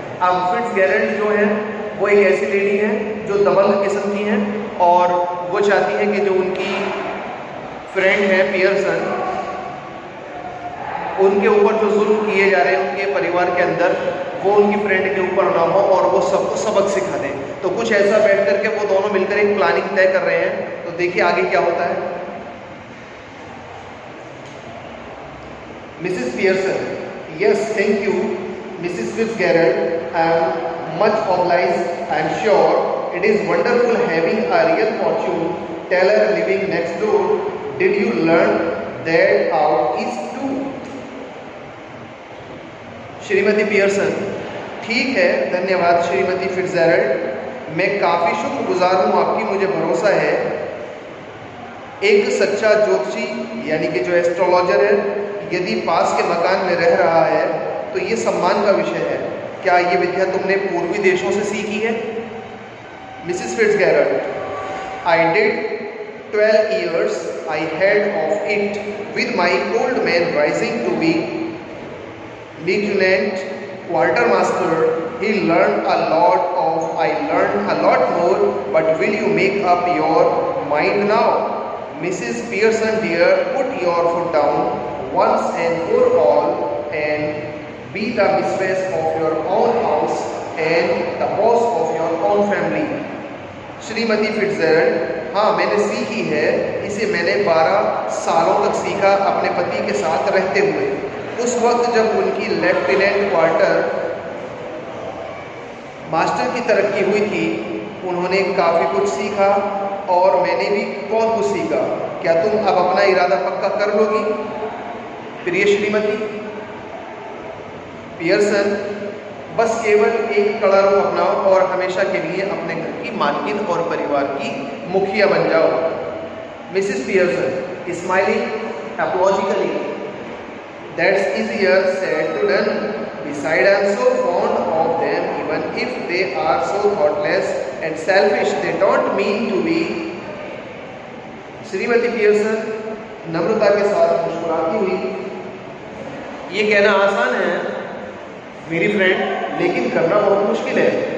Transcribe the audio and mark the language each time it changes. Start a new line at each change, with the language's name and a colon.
Hindi: अब फिट्जजेरल्ड जो है वो एक ऐसी लेडी है जो दबंग किस्म की है, और वो चाहती है कि जो उनकी फ्रेंड है पियर्सन, उनके ऊपर जो जुल्म किए जा रहे हैं उनके परिवार के अंदर, वो उनकी फ्रेंड के ऊपर ना हो और वो सबको सबक सिखा दें। तो कुछ ऐसा बैठ करके वो दोनों मिलकर एक प्लानिंग तय कर रहे हैं। तो देखिए आगे क्या होता है।
English: Mrs Pearson, yes, thank you, Mrs. Fitzgerald. I am much obliged. I am sure it is wonderful having a real fortune teller living next door. Did you learn that out east too?
Hindi: Shrimati Pearson, ठीक है, धन्यवाद श्रीमती फिट्जजेरल्ड, मैं काफ़ी शुक्रगुजार हूँ आपकी, मुझे भरोसा है एक सच्चा ज्योतिषी यानी कि जो एस्ट्रोलॉजर है यदि पास के मकान में रह रहा है तो ये सम्मान का विषय है। क्या ये विद्या तुमने पूर्वी देशों से सीखी है?
English: Mrs Fitzgerald, I did 12 years I had of it with my old man rising to be Lieutenant Quartermaster, he learned a lot of, I learned a lot more, but will you make up your mind now? Mrs. Pearson dear, put your foot down once and for all and be the mistress of your own house and the boss of your own family.
Hindi: Shrimati फिट्जजेराल्ड, हाँ मैंने सीखी है, इसे मैंने 12 सालों तक सीखा अपने पति के साथ रहते हुए। उस वक्त जब उनकी लेफ्टिनेंट क्वार्टर मास्टर की तरक्की हुई थी, उन्होंने काफ़ी कुछ सीखा और मैंने भी बहुत कुछ सीखा। क्या तुम अब अपना इरादा पक्का कर लोगी प्रिय श्रीमती? पियर्सन, बस केवल एक कड़ा रूप अपनाओ और हमेशा के लिए अपने घर की मालकिन और परिवार की मुखिया बन जाओ।
English: Mrs Pearson smiling apologically, that's easier said to done. Besides, I'm so fond of them, even if they are so thoughtless and selfish. They don't mean to be.
Hindi: Shrimati Pearson नम्रता के साथ मुस्कुराती हुई, ये कहना आसान है मेरी फ्रेंड, लेकिन करना बहुत मुश्किल है।